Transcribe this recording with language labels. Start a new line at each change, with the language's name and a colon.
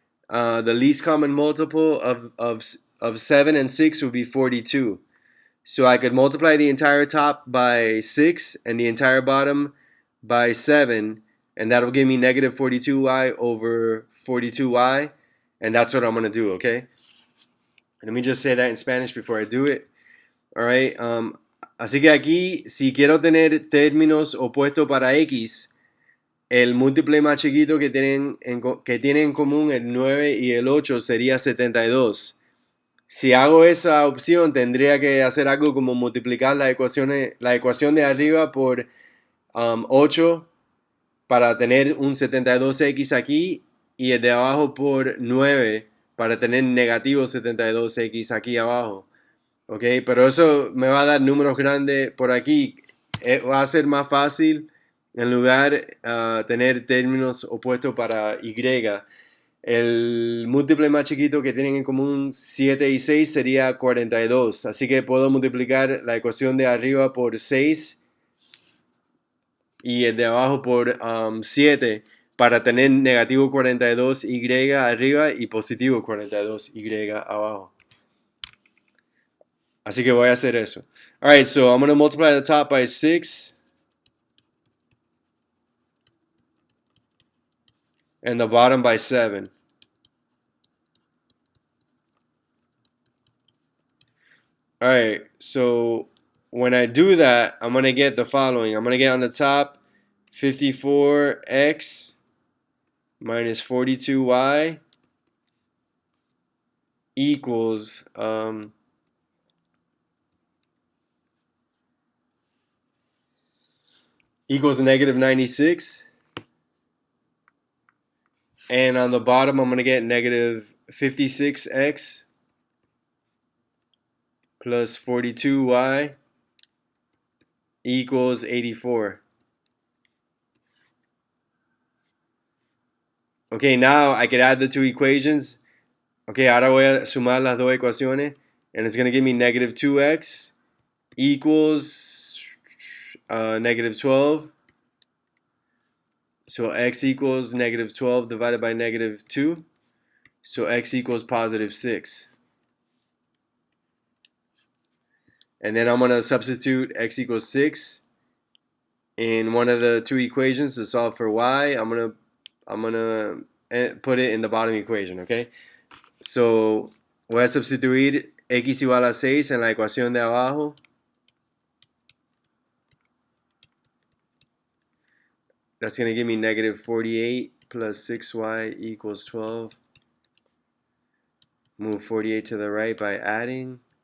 English: The least common multiple of 7 and 6 would be 42. So I could multiply the entire top by 6 and the entire bottom by 7, and that'll give me negative 42y over 42y, and that's what I'm going to do, okay? Let me just say that in Spanish before I do it.
Spanish: Alright, así que aquí, si quiero tener términos opuestos para x, el múltiple más chiquito que tienen en común el 9 y el 8 sería 72. Si hago esa opción, tendría que hacer algo como multiplicar la ecuación de arriba por 8 para tener un 72x aquí y el de abajo por 9 para tener negativo 72x aquí abajo. ¿Ok? Pero eso me va a dar números grandes por aquí. Va a ser más fácil en lugar de tener términos opuestos para y. El múltiple más chiquito que tienen en común 7 y 6 sería 42. Así que puedo multiplicar la ecuación de arriba por 6 y el de abajo por 7 para tener negativo 42y arriba y positivo 42y abajo. Así que voy a hacer eso.
English: Alright, so I'm going to multiply the top by 6 and the bottom by 7. Alright, so when I do that, I'm going to get the following. I'm going to get on the top 54x minus 42y equals negative 96. And on the bottom, I'm going to get negative 56x plus 42y equals 84. Okay, now I could add the two equations.
Spanish: Okay, ahora voy a sumar las dos ecuaciones.
English: And it's going to give me negative 2x equals negative 12. So x equals negative 12 divided by negative 2. So x equals positive 6. And then I'm going to substitute x equals 6 in one of the two equations to solve for y. I'm gonna put it in the bottom equation, okay?
Spanish: So voy a substituir x igual a 6 en la ecuación de abajo.
English: That's going to give me negative 48 plus 6y equals 12. Move 48 to the right by adding.